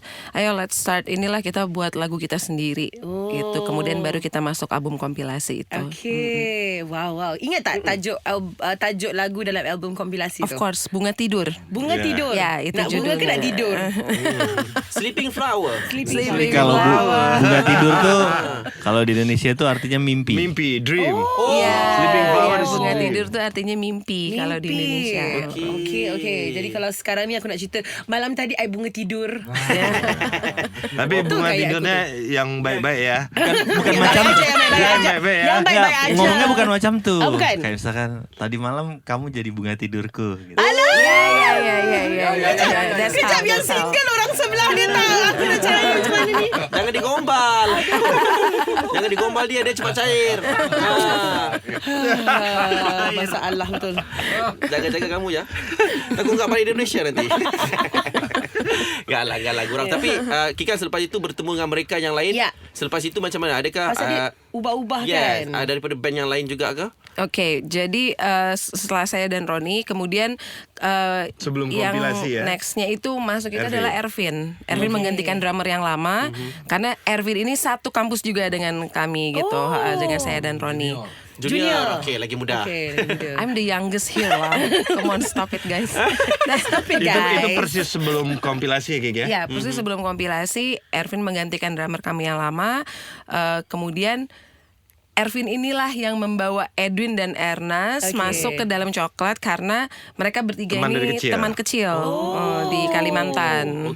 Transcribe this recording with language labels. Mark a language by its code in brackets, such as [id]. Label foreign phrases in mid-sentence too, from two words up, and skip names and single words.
[en] Ayo let's start, [id] inilah kita buat lagu kita sendiri gitu. Kemudian baru kita masuk album kompilasi itu. [en] Okay. Wow. [ms] Ingat tak tajuk lagu dalam album kompilasi [en] Of [ms] tu? [en] course, Bunga Tidur. [ms] Bunga tidur. [id] Ya, itu [ms] nak bunga ke [id] judulnya. [ms] nak tidur? [en] Sleeping flower. Sleeping [id] Kalau [en] Flower. [id] bunga tidur tuh kalau di Indonesia tuh artinya mimpi. Mimpi, dream. Iya, [en] Sleeping Flower [id] iya, [en] is [id] bunga [en] dream. [id] tidur tuh artinya mimpi kalau di Indonesia. Okey. [ms] Jadi kalau sekarang ni aku nak cerita, malam tadi I bunga tidur. Tapi Betul [id] bunga kayak tidurnya yang baik-baik ya. Bukan Yang macam baik-baik aja, yang baik-baik aja. Yang baik-baik ya. Yang baik-baik Nggak, aja. ngomongnya bukan macam tuh. [ms] Oh, bukan? [id] Kayak misalkan tadi malam kamu jadi bunga tidurku gitu. [ms] Ya. Kejap yang single orang sebelah dia tahu. Aku nak cari macam mana ni. [id] Jangan digombal. Jangan digombal dia cepat cair. [ms] Masalah betul. Jaga-jaga kamu ya. [id] Aku enggak balik Indonesia nanti. Galah gurang. [ms] Tapi Kika selepas itu bertemu dengan mereka yang lain. Ya. Selepas itu macam mana? Adakah Pasal dia ubah-ubah [en] yes, [ms] kan. daripada band yang lain juga ke? [id] Oke, jadi setelah saya dan Roni, kemudian Sebelum yang kompilasi ya. nextnya itu masuk itu Ervin. adalah Ervin. Ervin menggantikan drummer yang lama, karena Ervin ini satu kampus juga dengan kami gitu, dengan saya dan Roni. [ms] Junior. Okey, lagi muda. [en] Okay. I'm the youngest here lah. Come on, stop it guys. Stop it, [id] Itu [en] guys. [id] persis sebelum kompilasi ya, Kik ya? Ya, persis sebelum kompilasi, Ervin menggantikan drummer kami yang lama. Kemudian Ervin inilah yang membawa Edwin dan Ernest Oke. masuk ke dalam Coklat karena mereka bertiga Teman dari ini kecil. teman kecil di Kalimantan.